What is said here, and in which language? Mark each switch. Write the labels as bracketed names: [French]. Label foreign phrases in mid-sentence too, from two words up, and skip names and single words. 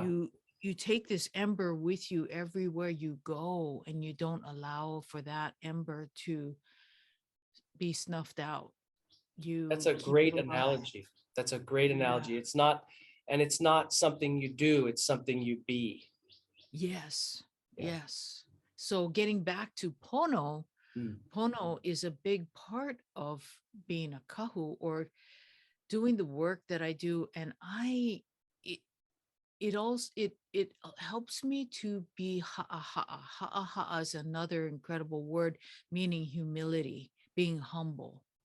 [English] you you take this ember with you everywhere you go, and you don't allow for that ember to be snuffed out. that's You a keep it great alive. analogy. That's a great Yeah. analogy. It's not something you do, it's something you be. Yes. Yeah. Yes. So getting back to pono, Mm. pono is a big part of being a kahu, or doing the work that I do. And it, it also, it helps me to be ha'a. Ha'a is another incredible word meaning humility, being humble.